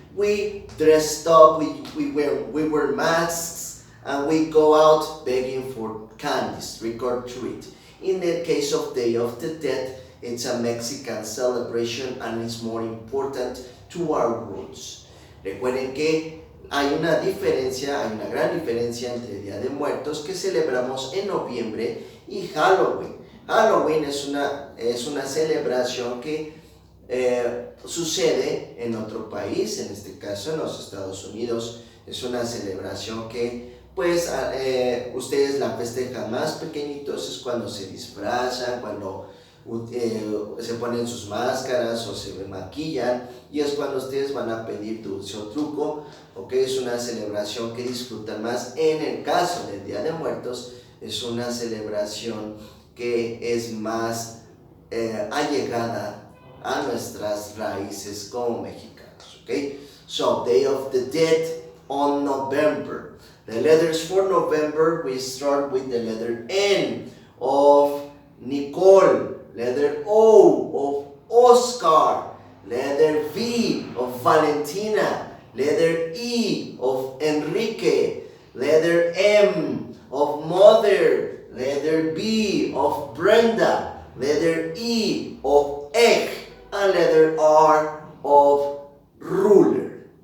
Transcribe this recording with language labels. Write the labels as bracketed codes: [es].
[en] We dressed up, we wear masks, and we go out begging for candies, trick or treat. In the case of Day of the Dead, it's a Mexican celebration and it's more important to our roots. [es] Recuerden que hay una gran diferencia entre Día de Muertos que celebramos en noviembre y Halloween. Halloween es una celebración que sucede en otro país, en este caso en los Estados Unidos. Es una celebración que pues ustedes la festejan más pequeñitos, es cuando se disfrazan, cuando se ponen sus máscaras o se maquillan, y es cuando ustedes van a pedir dulce o truco, ¿ok? Es una celebración que disfrutan más. En el caso del Día de Muertos, es una celebración que es más allegada a nuestras raíces como mexicanos, ¿ok? [en] So, Day of the Dead on November. The letters for November, we start with the letter N of Nicole, letter O of Oscar, letter V of Valentina, letter E of Enrique, letter M of Mother, letter B of Brenda, letter E of Egg, and letter R of Ruler.